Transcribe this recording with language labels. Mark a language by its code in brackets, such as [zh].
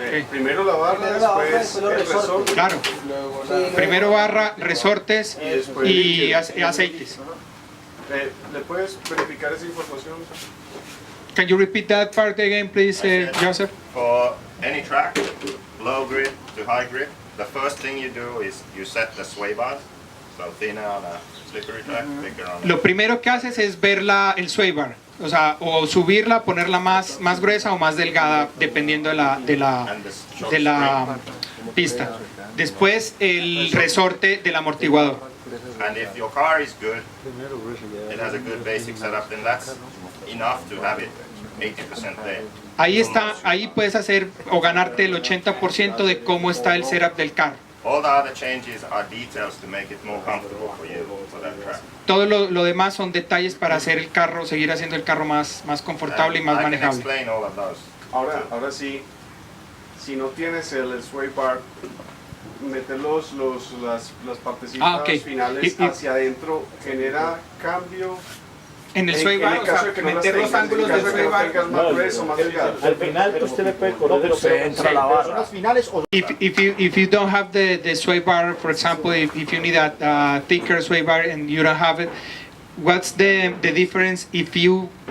[es] Primero la barra, después el resorte. Claro. Primero barra, resortes y aceites. ¿Le puedes verificar esa información? [en] Can you repeat that part again, please, Joseph? For any track, low grip to high grip, the first thing you do is you set the sway bars, so thinner on a slippery track, thicker on a... [es] Lo primero que haces es ver el sway bar, o sea, o subirla, ponerla más gruesa o más delgada, dependiendo de la pista. Después el resorte del amortiguador. [en] And if your car is good, it has a good basic setup, then that's enough to have it 80% there. [es] Ahí puedes hacer o ganarte el 80% de cómo está el setup del carro. [en] All the other changes are details to make it more comfortable for you for that track. [es] Todo lo demás son detalles para hacer el carro, seguir haciendo el carro más confortable y más manejable. [en] I can explain all of those. [es] Ahora sí, si no tienes el sway bar, meter las partecitas finales hacia adentro genera cambio en el sway bar, o sea, meter los ángulos del sway bar. Al final usted le puede correr, pero entra la barra. Son las finales o... [en] If you don't have the sway bar, for example, if you need a thicker sway bar and you don't have it, what's the difference if you